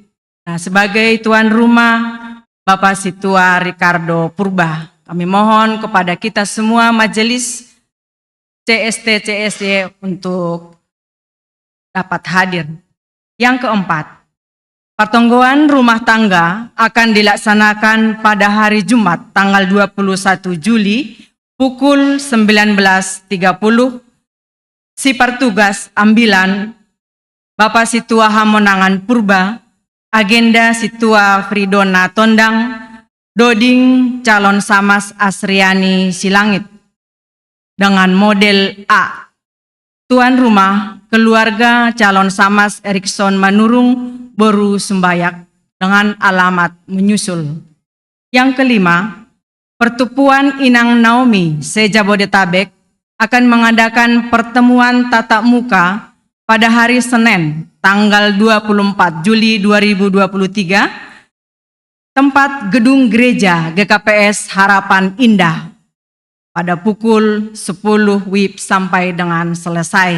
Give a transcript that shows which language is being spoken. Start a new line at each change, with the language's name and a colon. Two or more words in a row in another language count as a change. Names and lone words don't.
Indonesian: Nah, sebagai tuan rumah Bapak Situa Ricardo Purba, kami mohon kepada kita semua majelis CST untuk dapat hadir. Yang keempat, pertonggoan rumah tangga akan dilaksanakan pada hari Jumat tanggal 21 Juli pukul 19.30. Sipar tugas ambilan Bapak Situa Hamonangan Purba, agenda Situa Fridona Tondang, Doding calon Samas Asriani Silangit. Dengan model A, tuan rumah keluarga calon Samas Erikson Manurung Boru Sembayak dengan alamat menyusul. Yang kelima, Pertupuan Inang Naomi se-Jabodetabek akan mengadakan pertemuan tatap muka pada hari Senin tanggal 24 Juli 2023, tempat Gedung Gereja GKPS Harapan Indah pada pukul 10 WIB sampai dengan selesai.